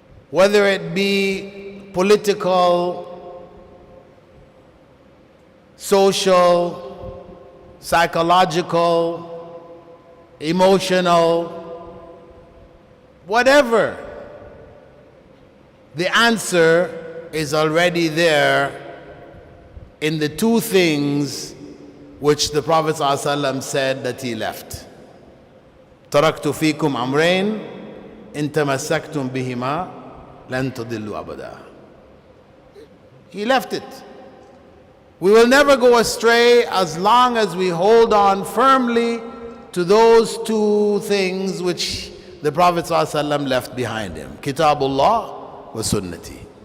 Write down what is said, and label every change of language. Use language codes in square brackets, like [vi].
[en] whether it be political, social, psychological, emotional, whatever, the answer is already there in the two things which the Prophet ﷺ said that he left. [ar] تركت فيكم أمرين إن تمسكتم بهما لن تضلوا أبدا. [en] He left it. We will never go astray as long as we hold on firmly to those two things which the Prophet ﷺ left behind him. [ar] Kitabullah wa sunnati.